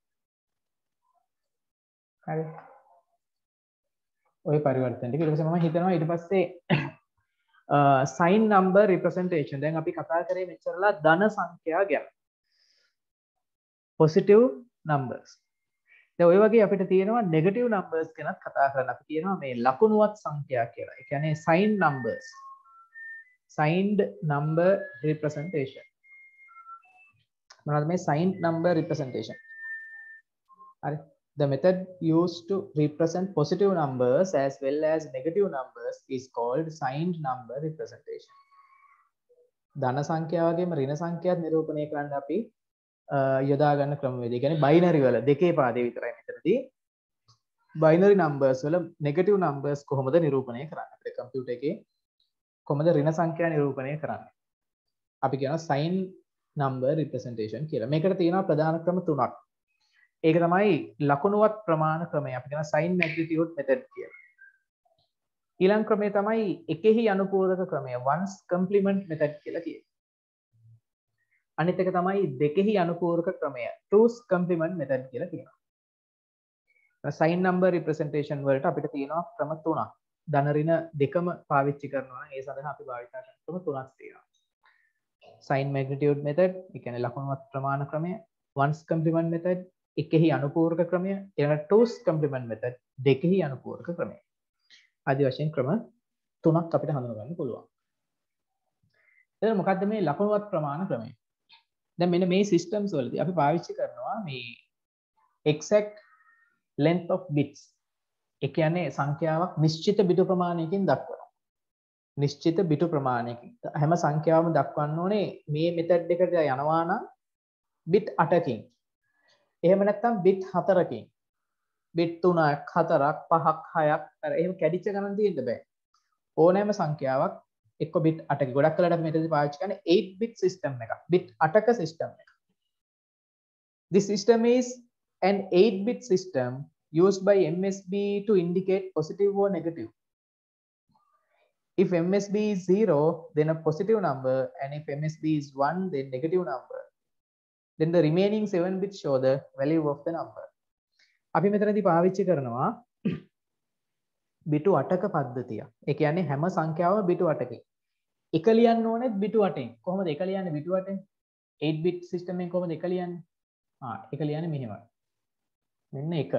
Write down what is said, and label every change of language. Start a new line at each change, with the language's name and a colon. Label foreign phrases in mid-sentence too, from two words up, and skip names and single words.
Sinhala: හරි. ඔය පරිවර්තන ටික ඊට පස්සේ මම හිතනවා ඊට පස්සේ
English: sign number representation.
Sinhala: දැන් අපි කතා කරේ මෙච්චරලා ධන සංඛ්‍යා ගැන.
English: positive numbers.
Sinhala: දැන් ඔය වගේ අපිට තියෙනවා
English: negative numbers
Sinhala: ගැනත් කතා කරන්න. අපි කියනවා මේ ලකුණුවත් සංඛ්‍යා කියලා. ඒ කියන්නේ
English: sign numbers. signed number representation.
Sinhala: මොනවද මේ
English: signed number representation?
Sinhala: හරි.
English: The method used to represent positive numbers as well as negative numbers is called signed number representation.
Sinhala: ධන සංඛ්‍යා වගේම ඍණ සංඛ්‍යාත් නිරූපණය කරන්න අපි යොදා ගන්න ක්‍රමවේදය. කියන්නේ බයිනරි වල දෙකේ පාදේ විතරයි මෙතනදී.
English: binary numbers
Sinhala: වල
English: negative numbers
Sinhala: කොහොමද නිරූපණය කරන්නේ? අපේ කම්පියුටර් එකේ කොහොමද ඍණ සංඛ්‍යා නිරූපණය කරන්නේ? අපි කියනවා
English: sign number representation
Sinhala: කියලා. මේකට තියෙනවා ප්‍රධාන ක්‍රම තුනක්. ඒක තමයි ලකුණුවත් ප්‍රමාණ ක්‍රමය. අපි කියන
English: sign magnitude method
Sinhala: කියලා. ඊළඟ ක්‍රමය තමයි එකෙහි අනුපූරක ක්‍රමය
English: ones complement method
Sinhala: කියලා කියනවා. අනිත් එක තමයි දෙකෙහි අනුපූරක ක්‍රමය
English: two's complement method
Sinhala: කියලා කියනවා.
English: sign number representation
Sinhala: වලට අපිට තියෙනවා ක්‍රම තුනක්. ධන ඍණ දෙකම පාවිච්චි කරනවා. ඒ සඳහා අපි භාවිත කරන ක්‍රම තුනක් තියෙනවා.
English: sign magnitude method,
Sinhala: ඒ කියන්නේ ලකුණුවත් ප්‍රමාණ ක්‍රමය,
English: ones complement method,
Sinhala: එකෙහි අනුපූරක ක්‍රමය, ඊළඟ
English: two's complement method,
Sinhala: දෙකෙහි අනුපූරක ක්‍රමය. ආදී වශයෙන් ක්‍රම තුනක් අපිට හඳුනා ගන්න පුළුවන්. එතන මොකද්ද මේ ලකුණුවත් ප්‍රමාණ ක්‍රමය? දැන් මෙන්න මේ systems වලදී අපි පාවිච්චි කරනවා මේ
English: exact length of bits.
Sinhala: ඒ කියන්නේ සංඛ්‍යාවක් නිශ්චිත බිටු ප්‍රමාණයකින් දක්වනවා. නිශ්චිත බිටු ප්‍රමාණයකින්. හැම සංඛ්‍යාවම දක්වන්න ඕනේ මේ මෙතඩ් එකට යනවා නම් bit 8කින්. එහෙම නැත්නම් bit 4කින්. bit 3ක් 4ක් 5ක් 6ක් අර එහෙම කැඩිච්ච ගණන් තියෙන්න බෑ. ඕනෑම සංඛ්‍යාවක් එක්ක bit 8ක. ගොඩක් වෙලාවට අපි මෙතනදී පාවිච්චි කරන්නේ
English: 8 bit system
Sinhala: එකක්. bit 8ක system එක.
English: This system is an 8 bit system used by MSB to indicate positive or negative. If MSB is 0, then a positive number, and if MSB is 1, then negative number. Then the remaining 7 bits show the value of the number.
Sinhala: අපි මෙතනදී පාවිච්චි කරනවා බිටු 8ක පද්ධතිය. ඒ කියන්නේ හැම සංඛ්‍යාවම බිටු 8කින්. එක ලියන්න ඕනෙත් බිටු 8ෙන්. කොහොමද එක ලියන්නේ බිටු 8ෙන්?
English: 8 bit system
Sinhala: එකෙන් කොහොමද එක ලියන්නේ? එක ලියන්නේ මෙහෙමයි. මෙන්න එක.